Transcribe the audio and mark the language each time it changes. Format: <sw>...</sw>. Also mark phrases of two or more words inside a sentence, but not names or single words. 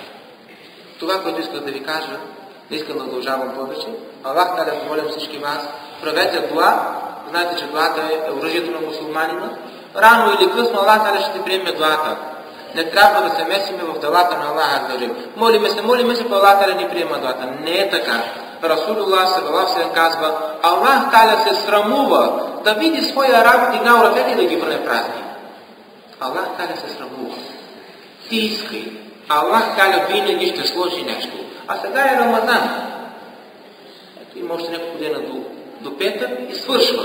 <bg>Това, което исках да ви кажа, не искам да удължавам повече. Аллах да помоля всички вас, правете дуа. Знаете, че дуата е оръжието на мусулманина. Рано или късно Аллах ще ти приеме дуата. Не трябва да се месиме в делата на Аллах. Молиме се, по Аллах да ни приема дуата. Не е така.</bg> <ar>رسول الله صلى الله عليه</ar> <bg>казва:</bg> <ar>الله تعالى</ar> <bg>се срамува да види своя раб дигнал ръцете и да ги върне празни.</bg> <ar>الله تعالى</ar> <bg>се срамува. Ти искай.</bg> <ar>الله تعالى</ar> <bg>винаги ще сложи нещо. А сега е Рамазан. Ето има още няколко дена до петък и свършва.</bg>